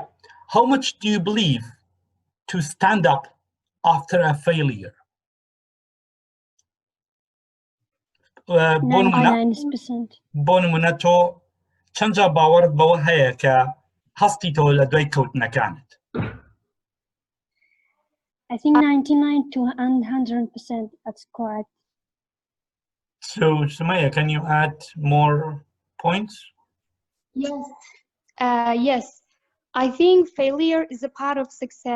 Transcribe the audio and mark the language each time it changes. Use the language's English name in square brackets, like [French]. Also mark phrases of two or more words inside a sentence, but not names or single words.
[English] How much do you believe to stand up after a failure? 99%. [Central Kurdish] بۆنمونەتۆ چەندجا باوەڕت بەوە هەیە کە هەستیتەوە لە دوای کەوتنەکانت؟ [English] I think 99 to 100%. That's correct. So, Sumaya, can you add more points? Yes. Yes. I think failure is a part of success.